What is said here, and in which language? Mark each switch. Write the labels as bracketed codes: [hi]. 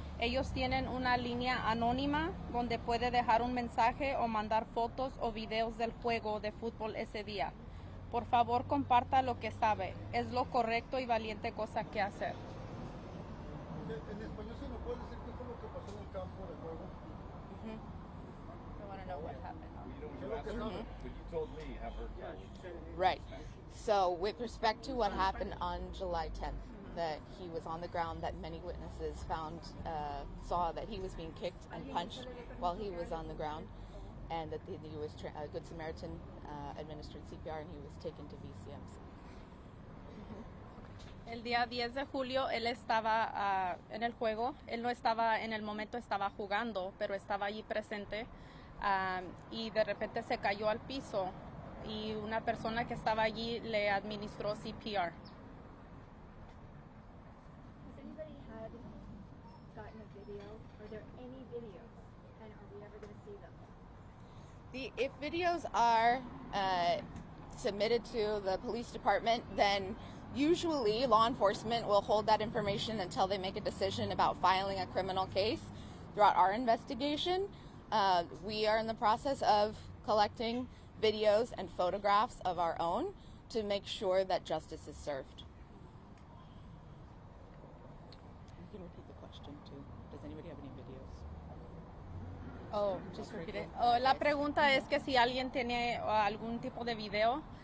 [es] Ellos tienen una línea anónima donde puede dejar un mensaje o mandar fotos o videos del juego de fútbol ese día. Por favor, comparta lo que sabe. Es lo correcto y valiente cosa que hacer. En español, ¿se nos puede decir qué fue lo que pasó en el campo de juego? [en] I want to know what happened. You asked her, but you told me, have her tell. Right. So with respect to what happened on July 10th, that he was on the ground, that many witnesses saw that he was being kicked and punched while he was on the ground, and that he was a Good Samaritan administered CPR, and he was taken to VCMC. [es] El día 10 de julio él estaba en el juego, él no estaba en el momento, estaba jugando, pero estaba allí presente y de repente se cayó al piso y una persona que estaba allí le administró CPR. [en] Has anybody gotten a video? Are there any videos? And are we ever going to see them? If videos are submitted to the police department, then usually law enforcement will hold that information until they make a decision about filing a criminal case. Throughout our investigation, we are in the process of collecting videos and photographs of our own to make sure that justice is served. You can repeat the question too. Does anybody have any videos? Oh, just repeat it. [es] Oh, la pregunta es que si alguien tiene algún tipo de video.